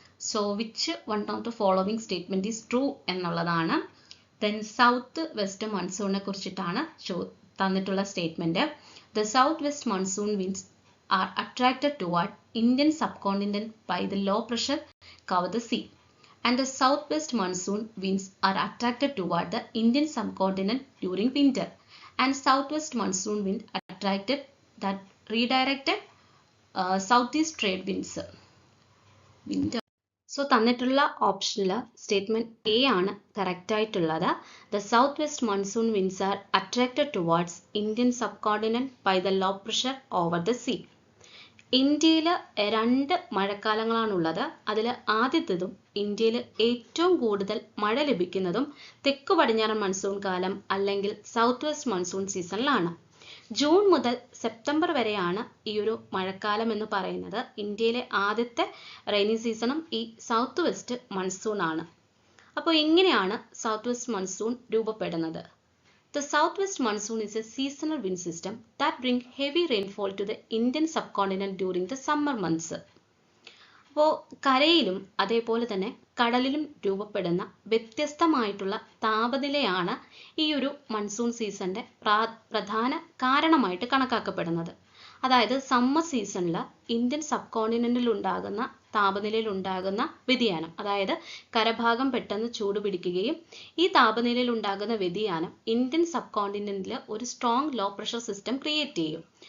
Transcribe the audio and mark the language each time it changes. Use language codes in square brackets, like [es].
[en] So which one of the following statement is true എന്നുള്ളതാണ്. [ml] Then south west മൺസൂണിനെ കുറിച്ചിട്ടാണ് തന്നിട്ടുള്ള statement. [en] The south west monsoon winds are attracted toward Indian subcontinent by the low pressure cover the sea. and the southwest monsoon winds are attracted toward the Indian subcontinent during winter, and southwest monsoon wind attracted that redirected southeast trade winds. [ml] So തന്നിട്ടുള്ള ഓപ്ഷനിൽ statement A ആണ് correct ആയിട്ടുള്ളത്. [en] The south west monsoon winds are attracted towards Indian subcontinent by the low pressure over the sea. [ml] ഇന്ത്യയിൽ 2 മഴക്കാലങ്ങളാണുള്ളത്. അതിൽ ആദ്യത്തേതും ഇന്ത്യയിൽ ഏറ്റവും കൂടുതൽ മഴ ലഭിക്കുന്നതും തെക്കു പടിഞ്ഞാറൻ മൺസൂൺ കാലം അല്ലെങ്കിൽ സൗത്ത് വെസ്റ്റ് മൺസൂൺ സീസണിലാണ്. ജൂൺ മുതൽ സെപ്റ്റംബർ വരെയാണ് ഈ ഒരു മഴക്കാലം എന്ന് പറയുന്നത്. ഇന്ത്യയിലെ ആദ്യത്തെ റെയിനി സീസണും ഈ സൗത്ത് വെസ്റ്റ് മൺസൂൺ ആണ്. അപ്പോൾ ഇങ്ങനെയാണ് സൗത്ത് വെസ്റ്റ് മൺസൂൺ രൂപപ്പെടുന്നത്. [en] The southwest monsoon is a seasonal wind system that brings heavy rainfall to the Indian subcontinent during the summer months. [ml] അപ്പോൾ കരയിലും അതേപോലെ തന്നെ കടലിലും രൂപപ്പെടുന്ന വ്യത്യസ്തമായിട്ടുള്ള താപനിലയാണ് ഈ ഒരു മൺസൂൺ സീസണിന്റെ പ്രധാന കാരണമായിട്ട് കണക്കാക്കപ്പെടുന്നത്. അതായത് സമ്മർ സീസണിൽ ഇന്ത്യൻ സബ് കോണ്ടിനെന്റിൽ ഉണ്ടാകുന്ന താപനിലയിൽ ഉണ്ടാകുന്ന വ്യതിയാനം, അതായത് കരഭാഗം പെട്ടെന്ന് ചൂട് പിടിക്കുകയും ഈ താപനിലയിൽ ഉണ്ടാകുന്ന വ്യതിയാനം ഇന്ത്യൻ സബ് കോണ്ടിനെന്റിൽ ഒരു strong low pressure system create ചെയ്യും.